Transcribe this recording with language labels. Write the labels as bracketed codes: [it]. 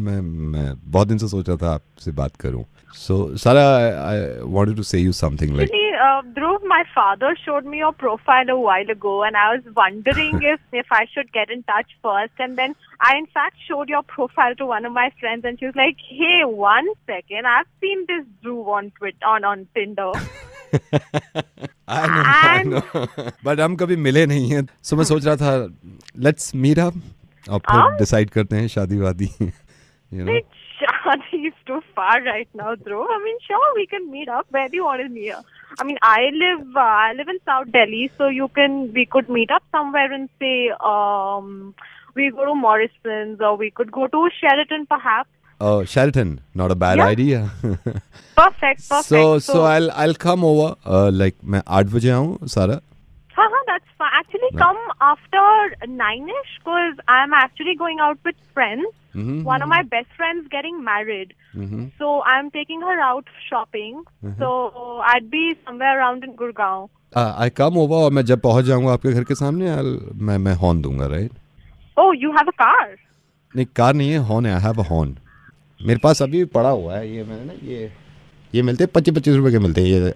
[hi] मैं बहुत दिन से सोच रहा था आपसे बात करूं. [en] So Sara, I wanted to say you something like. Dhruv, my father showed me your profile a while ago, and I was wondering if I should get in touch first. And then I, in fact, showed your profile to one of my friends, and she was like, "Hey, 1 second, I've seen this Dhruv on Tinder." I know. [hi] But हम कभी मिले नहीं हैं, so मैं सोच रहा था, [en] let's meet up [hi] और फिर decide करते हैं शादी वादी. [en] You know? Shadi is too far right now, Dhruv. I mean, sure, we can meet up. Where do you want to meet up? I mean, I live in South Delhi, so we could meet up somewhere and say, we go to Morrison's, or we could go to Sheraton, perhaps. Oh, Sheraton, not a bad idea. Perfect. So I'll come over. [hi] Like मैं 8 बजे आऊँ, सारा. [en] हाँ, that's fine. Actually, come after 9ish, because I'm actually going out with friends. One of my best friends getting married. So I'm taking her out shopping. So I'd be somewhere around in Gurgaon. I come over [hi] और मैं जब पहुँच जाऊँगा आपके घर के सामने, मैं हॉर्न दूंगा, right? [en] Oh, you have a car? [hi] नहीं, कार नहीं है, हॉर्न है. [en] I have a horn. [hi] मेरे पास अभी पड़ा हुआ है ये. मैंने ना ये मिलते हैं 25 रुपए के मिलते हैं ये.